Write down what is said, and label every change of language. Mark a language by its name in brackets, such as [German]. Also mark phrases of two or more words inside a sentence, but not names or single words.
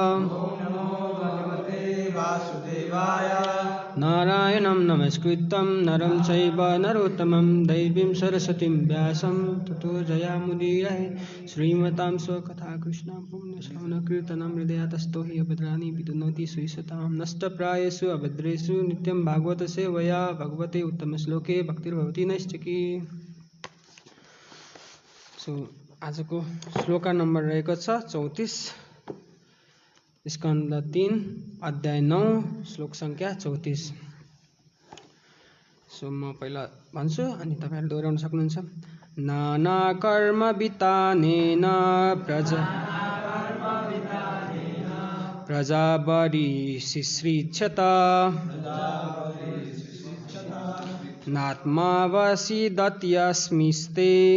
[Sanskrit] नारायणं नमस्कृतं नरं चैव नरोत्तमं दैवीं सरस्वतीं व्यासं ततो जयामुदीरये श्रीमतां स्वकथा कृष्ण पुण्यश्रवणकीर्तनं हृदयातस्थो हि अभद्राणि विदुनोति सुयसतां नष्टप्रायेषु अभद्रेषु नित्यं भागवत सेवया भगवते उत्तमश्लोके भक्तिर्भवति नैष्ठिकी। [Nepali] आजको श्लोका नम्बर रहेको छ 34 स्कन्द 3 अध्याय 9 श्लोक संख्या 34। म पहिला भन्छु अनि तपाईहरु दोहोर्याउन सक्नुहुन्छ। [Sanskrit] नाना कर्म वितानेन प्रजावरी शिश्रिच्छत नात्मावसिदत्यस्मिस्ते